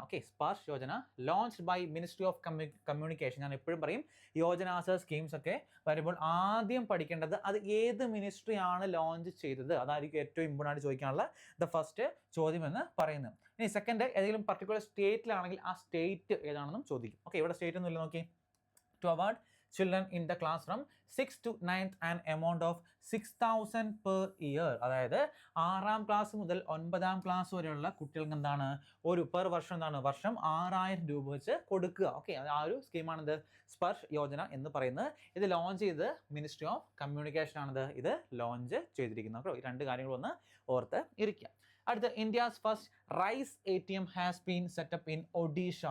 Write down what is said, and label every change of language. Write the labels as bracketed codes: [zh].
[en] Okay, Sparsh Yojana launched by ministry of communication. [ml] ഞാൻ എപ്പോഴും പറയും യോജനാസ് സ്കീംസ് ഒക്കെ വരുമ്പോൾ ആദ്യം പഠിക്കേണ്ടത് അത് ഏത് മിനിസ്ട്രി ആണ് ലോഞ്ച് ചെയ്തത്. അതായിരിക്കും ഏറ്റവും ഇമ്പോർട്ടൻ്റ് ആയിട്ട് ചോദിക്കാനുള്ള ദ ഫസ്റ്റ് ചോദ്യം എന്ന് പറയുന്നത്. ഇനി സെക്കൻഡ്, ഏതെങ്കിലും പർട്ടിക്കുലർ സ്റ്റേറ്റിലാണെങ്കിൽ ആ സ്റ്റേറ്റ് ഏതാണെന്നും ചോദിക്കും. ഓക്കെ, ഇവിടെ സ്റ്റേറ്റ് ഒന്നുമില്ല. [en] നോക്കി, to award children in the class from 6th to 9th an amount of 6,000 per year. [ml] അതായത് 6ാം ക്ലാസ് മുതൽ 9ാം ക്ലാസ് വരെയുള്ള കുട്ടികൾക്ക് എന്താണ് ഒരു പെർ വർഷം എന്താണ് വർഷം 6,000 രൂപ വെച്ച് കൊടുക്കുക. ഓക്കെ, ആ ഒരു സ്കീമാണിത് സ്പർശ് യോജന എന്ന് പറയുന്നത്. ഇത് ലോഞ്ച് ചെയ്ത് മിനിസ്ട്രി ഓഫ് കമ്മ്യൂണിക്കേഷൻ ആണിത് ഇത് ലോഞ്ച് ചെയ്തിരിക്കുന്നത്. അപ്പോൾ ഈ രണ്ട് കാര്യങ്ങളൊന്ന് ഓർത്ത് ഇരിക്കുക. അടുത്ത [en] India's first rice ATM has been set up in Odisha.